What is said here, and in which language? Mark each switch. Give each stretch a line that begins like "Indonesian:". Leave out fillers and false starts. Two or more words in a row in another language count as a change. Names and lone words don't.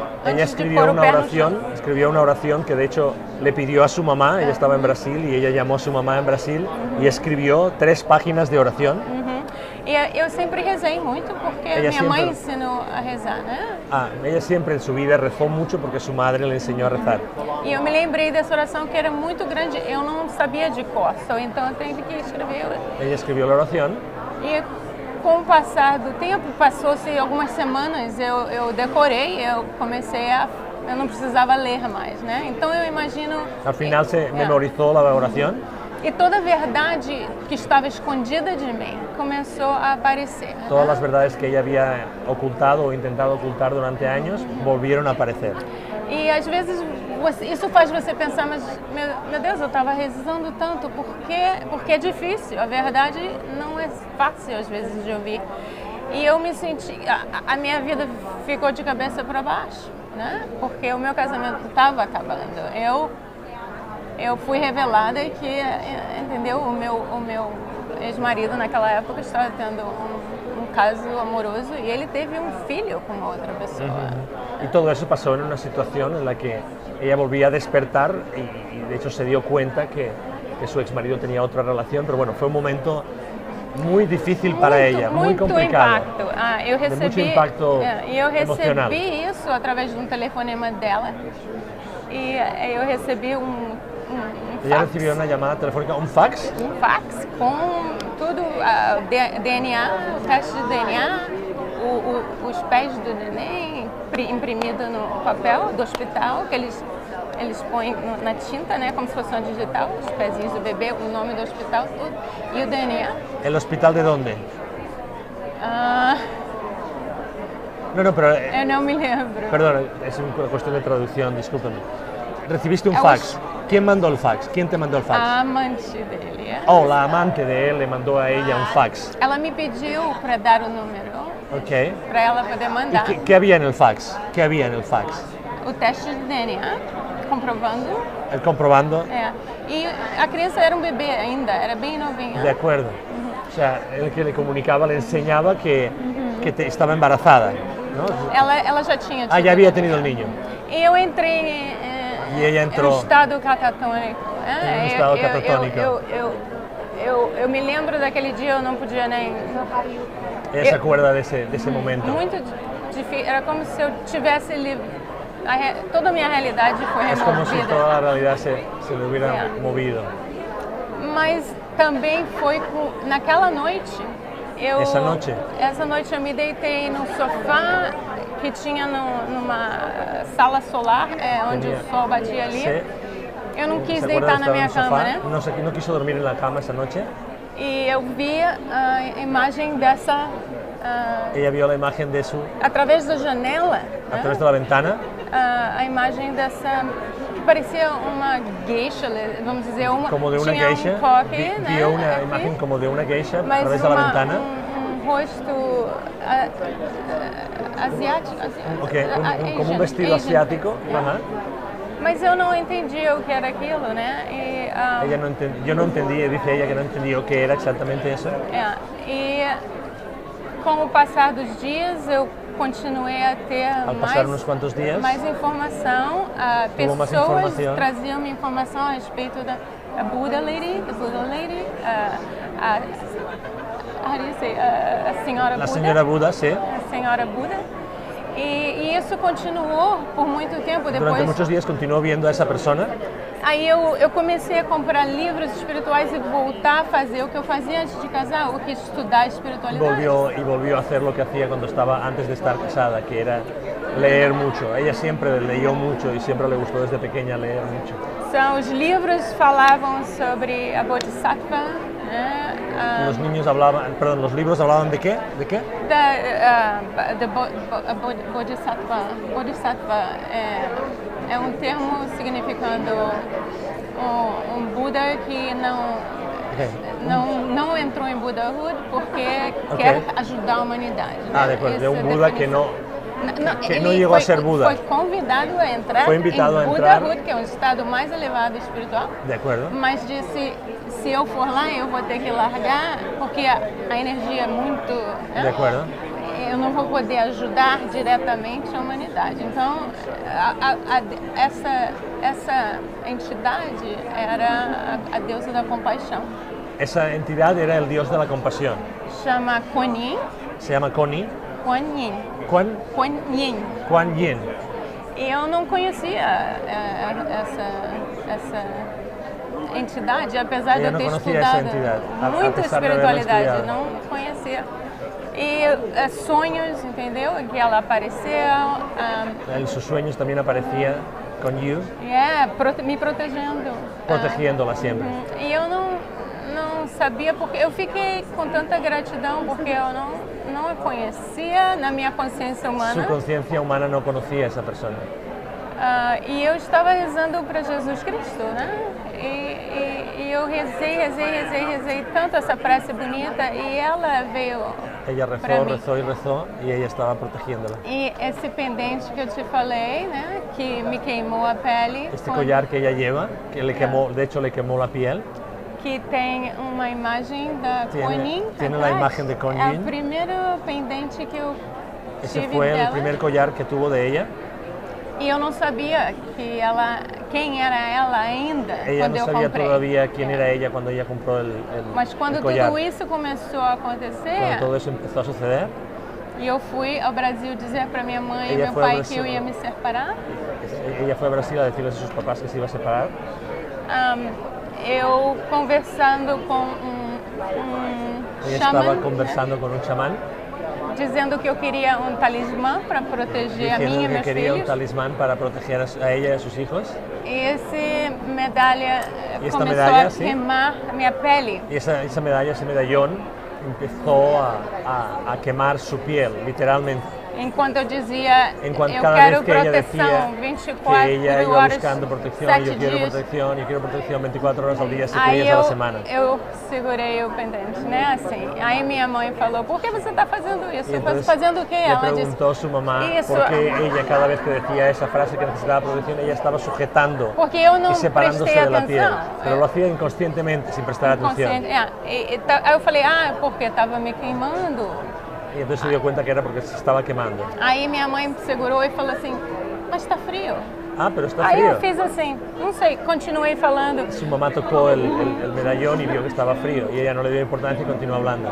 Spanish: Ella escribió una oración que de hecho le pidió a su mamá, ella estaba en Brasil y ella llamó a su mamá en Brasil y escribió 3 páginas de oración.
Portuguese: E eu sempre rezei muito porque minha mãe ensinou a rezar, né?
Spanish: Ella siempre en su vida rezó mucho porque su madre le enseñó a rezar.
Portuguese: E eu me lembrei dessa oração que era muito grande, eu não sabia de cor, então eu tive que escrever.
Spanish: Ella escribió la oración.
Portuguese: E com o passar do tempo, passou-se algumas semanas, eu decorei, eu não precisava ler mais, né? Então eu imagino...
Spanish: Al final se memorizó la oración.
Portuguese: E toda a verdade que estava escondida de mim começou a aparecer.
Spanish: Todas las verdades que ella había ocultado o intentado ocultar durante años volvieron a aparecer.
Portuguese: E às vezes isso faz você pensar, mas meu Deus, eu estava rezando tanto, porque é difícil, a verdade não é fácil às vezes de ouvir. E eu me senti, a minha vida ficou de cabeça para baixo, né? Porque o meu casamento estava acabando. Eu fui revelada que, entendeu, o meu ex-marido naquela época estava tendo um caso amoroso
Spanish: y él
Portuguese: teve un filho
Spanish: con otra persona. Y todo eso pasó en una situación en la que ella volvía a despertar y de hecho se dio cuenta que su exmarido tenía otra relación, pero bueno, fue un momento muy difícil para ella, muy complicado. Mucho impacto
Portuguese: eu
Spanish: emocional.
Portuguese: recebi isso através de telefonema dela. E eu recebi fax.
Spanish: Ella recibió una llamada telefónica, un fax.
Portuguese: Um fax com tudo, DNA, o teste de DNA, os pés do neném imprimido no papel do hospital, que eles põem na tinta, né, como se fosse uma digital, os pezinhos do bebê, o nome do hospital, tudo, e o DNA.
Spanish: ¿El hospital de dónde? No, pero...
Portuguese: Eu não me lembro.
Spanish: Perdón, es una cuestión de traducción, discúlpame. Recibiste un fax. ¿Quién mandó el fax? ¿Quién te mandó el fax?
Portuguese: A amante dele.
Spanish: Oh, la amante de él le mandó a ella un fax.
Portuguese: Ela me pediu para dar o número. Ok. Para ela poder mandar.
Spanish: ¿Y qué había en el fax? ¿Qué había en el fax?
Portuguese: O teste de DNA, comprovando.
Spanish: El comprobando.
Portuguese: E a criança era bebê ainda, era bem novinha.
Spanish: De acuerdo. O sea, el que le comunicaba, le enseñaba que estaba embarazada, ¿no?
Portuguese: Ela já tinha tido.
Spanish: Ya había tenido el niño.
Portuguese: E eu entrei
Spanish: y ella entró en un estado catatônico. En un estado catatónico.
Portuguese: Eu me lembro daquele dia, eu não podia nem...
Spanish: Ella se acuerda de ese momento.
Portuguese: Muito difícil, era como se eu tivesse toda a minha realidade foi removida.
Spanish: Es como si toda la realidad se le hubiera movido.
Portuguese: Mas também foi naquela noite. Essa noite eu me deitei no sofá que tinha numa sala solar, onde o sol batia ali.
Spanish: Sí.
Portuguese: Eu não quis deitar na minha cama, né?
Spanish: No quiso dormir en la cama esa noche.
Portuguese: E eu vi a imagem dessa...
Spanish: Ella vio la imagen de su...
Portuguese: Através da janela.
Spanish: A través de la ventana.
Portuguese: A imagem dessa... que parecia uma geisha, vamos dizer,
Spanish: como de una
Portuguese: tinha
Spanish: geisha.
Portuguese: Um coque,
Spanish: vio
Portuguese: né?
Spanish: una imagen como de una geisha a
Portuguese: mas
Spanish: través de la ventana.
Portuguese: Rosto asiático.
Spanish: Okay, como un vestido asiático. Ajá.
Portuguese: Mas eu não entendia o que era aquilo, né?
Spanish: Yo no entendía, dice ella que no entendió qué era exactamente eso.
Portuguese: E com o passar dos dias eu continuei a ter mais informação. Pessoas traziam informação a respeito da Buddha Lady, a senhora Buda. A senhora Buda, sim. A senhora Buda. E isso continuou por muito tempo depois. Durante muitos dias continuou vendo essa pessoa. Aí eu comecei a comprar livros espirituais e voltar a fazer o que eu fazia antes de casar, o que estudar espiritualidade.
Spanish: Volvió a hacer lo que hacía cuando estaba antes de estar casada, que era leer mucho. Ella siempre leyó mucho y siempre le gustó desde pequeña leer mucho.
Portuguese: Os livros falavam sobre a Bodhisattva, né?
Spanish: Los niños hablaban, perdón, los libros hablaban de qué? ¿De qué? Bodhisattva.
Portuguese: Bodhisattva é termo significando Buda que não entrou em Budahood porque quer ajudar a humanidade.
Spanish: Ah, de acuerdo, de un Buda que no llegó a ser Buda.
Portuguese: Foi convidado a entrar
Spanish: Foi invitado
Portuguese: em
Spanish: a entrar.
Portuguese: Budahood, que é um estado mais elevado espiritual.
Spanish: De acuerdo.
Portuguese: Mas disse, se eu for lá, eu vou ter que largar, porque a energia é muito... Né?
Spanish: De acuerdo.
Portuguese: Eu não vou poder ajudar diretamente a humanidade. Então, essa entidade era a deusa da compaixão.
Spanish: Esa entidad era el dios de la compasión.
Portuguese: Chama Kuan Yin.
Spanish: Se llama Kuan Kuan Yin. Kuan Yin.
Portuguese: E eu não conhecia essa entidade, apesar de eu ter estudado muita espiritualidade, não conhecia. E sonhos, entendeu? Que ela apareceu.
Spanish: En sus sueños también aparecía con Yu.
Portuguese: Me protegendo.
Spanish: Protegiéndola siempre.
Portuguese: E eu não sabia, porque eu fiquei com tanta gratidão, porque eu não a conhecia na minha consciência humana.
Spanish: Su conciencia humana no conocía a esa persona.
Portuguese: E eu estava rezando para Jesus Cristo, né? E eu rezei tanto essa prece bonita e ela veio.
Spanish: Ella rezó y ella estaba protegiéndola.
Portuguese: E esse pendente que eu te falei, né, que me queimou a pele.
Spanish: Este collar que ella lleva, que le quemó, de hecho le quemó la piel.
Portuguese: Que tem uma imagem da Kuan Yin.
Spanish: Tiene la imagen de Kuan Yin.
Portuguese: É o primeiro pendente que eu
Spanish: Ese
Portuguese: tive
Spanish: fue
Portuguese: dela.
Spanish: el primer collar que tuvo de ella.
Portuguese: E eu não sabia quem era ela ainda
Spanish: Ella
Portuguese: quando
Spanish: no
Portuguese: eu
Spanish: sabía
Portuguese: comprei.
Spanish: todavía quién era ella cuando ella compró el
Portuguese: Mas quando
Spanish: collar.
Portuguese: tudo isso começou a acontecer,
Spanish: Cuando todo eso empezó a suceder,
Portuguese: e eu fui ao Brasil dizer para minha mãe e
Spanish: Ella
Portuguese: meu foi ao pai Brasil. que eu ia me separar,
Spanish: ella fue a Brasil a decirles a sus papás que se iba a separar.
Portuguese: eu conversando com
Spanish: Ella
Portuguese: xamã,
Spanish: estaba conversando con un chamán,
Portuguese: dizendo que eu queria talismã para proteger a mim e
Spanish: diciendo que
Portuguese: meus
Spanish: quería un
Portuguese: filhos.
Spanish: talismán para proteger a ella y a sus hijos.
Portuguese: E essa medalha
Spanish: E esta
Portuguese: começou medalha, a sim. queimar minha pele.
Spanish: Y esa medalla, ese medallón, empezó a quemar su piel, literalmente.
Portuguese: Enquanto eu dizia, Enquanto eu
Spanish: cada
Portuguese: quero
Spanish: vez que ella
Portuguese: proteção
Spanish: decía
Portuguese: 24
Spanish: que ella iba
Portuguese: horas,
Spanish: buscando protección,
Portuguese: 7
Spanish: yo quiero
Portuguese: dias.
Spanish: protección 24 horas al día, 7
Portuguese: Aí
Spanish: días a la semana.
Portuguese: eu segurei o pendente, né, assim. Aí minha mãe falou, por que você está fazendo isso?
Spanish: Y entonces
Portuguese: Fazendo o quê?
Spanish: le
Portuguese: Ela disse,
Spanish: preguntó a su mamá
Portuguese: Isso.
Spanish: por qué ella cada vez que decía esa frase que necesitaba protección, ella estaba sujetando
Portuguese: porque eu não
Spanish: y separándose
Portuguese: prestei
Spanish: de la piel.
Portuguese: atenção.
Spanish: Pero lo hacía inconscientemente, sin prestar atención.
Portuguese: Aí eu falei, porque estava me queimando.
Spanish: Y entonces se dio cuenta que era porque se estaba quemando.
Portuguese: Aí minha mãe segurou e falou assim, mas está frio.
Spanish: Ah, pero está
Portuguese: Aí
Spanish: frío.
Portuguese: eu fiz assim, não sei, continuei falando.
Spanish: Su mamá tocó el medallón y vio que estaba frío y ella no le dio importancia y continuó hablando.